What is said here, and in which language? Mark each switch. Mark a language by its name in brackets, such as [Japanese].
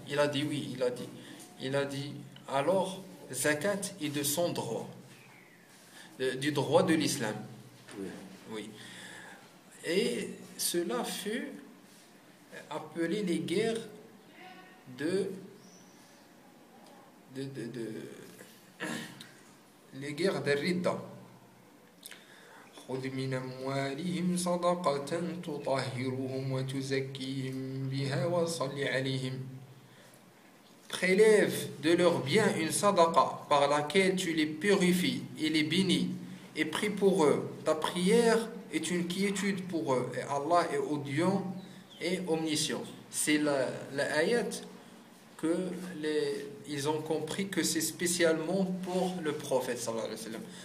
[French] Il a dit oui, il a dit. Il a dit alors, zakat est de son droit, du droit de l'islam. Oui. Et cela fut appelé les guerres les guerres de Rida. [Arabic] خذ من أموالهم صدقة تطهرهم وتزكيهم بها وصلي عليهم. [French] Prélève de leurs biens une sadaqa par laquelle tu les purifies et les bénis et prie pour eux. Ta prière est une quiétude pour eux et Allah est audient et omniscient. C'est la ayat que ils ont compris que c'est spécialement pour le prophète sallallahu alayhi wa sallam.